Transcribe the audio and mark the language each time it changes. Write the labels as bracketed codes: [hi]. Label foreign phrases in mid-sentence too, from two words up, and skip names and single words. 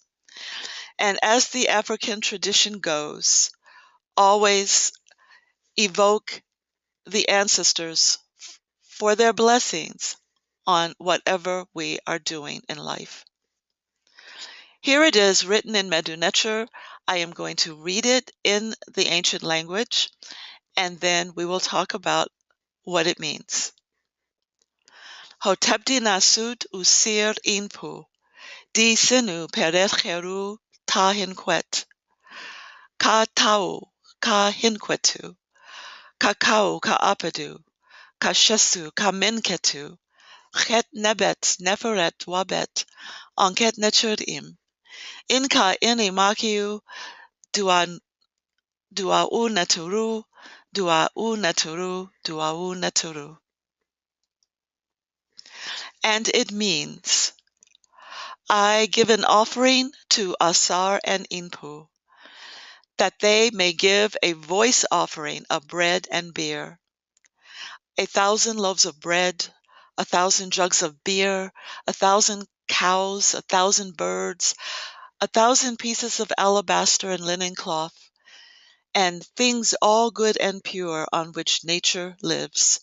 [en] And as the African tradition goes, always evoke the ancestors for their blessings on whatever we are doing in life. Here it is written in MEDU. I am going to read it in the ancient language, and then we will talk about what it means. [egy] Hotepti nasut usir inpu, di sinu peret cheru ta hinquet, ka tau ka hinquetu, ka kau ka apadu, ka shesu ka minketu, chet nebet neferet wabet, onket nechurim, inka ini makiu duau naturu, duau naturu, duau naturu. [en] And it means, I give an offering to Asar and Inpu, that they may give a voice offering of bread and beer, 1,000 loaves of bread, 1,000 jugs of beer, 1,000 cows, 1,000 birds, 1,000 pieces of alabaster and linen cloth, and things all good and pure on which nature lives.